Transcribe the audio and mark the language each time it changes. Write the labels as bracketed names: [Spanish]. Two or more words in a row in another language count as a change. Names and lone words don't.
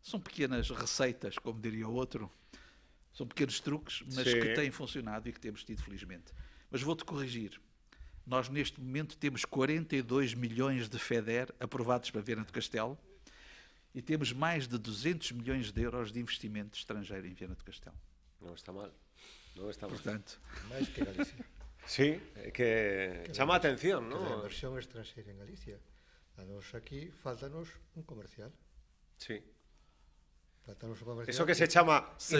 [Portuguese] São pequenas receitas, como diria o outro, são pequenos truques, mas Sim. que têm funcionado e que temos tido, felizmente. Mas vou-te corrigir. Nós, neste momento, temos 42 milhões de FEDER aprovados para Viana do Castelo e temos mais de 200 milhões de euros de investimento estrangeiro em Viana do Castelo. [Galician] Non está mal. Non está mal. [Portuguese] Portanto, [Galician] Máis que Galicia. Sí, que chama a atención, Que ¿no? a inversión estranxeira en Galicia. A nos aquí faltanos un comercial. Sí. Faltanos un comercial. Eso que se chama Se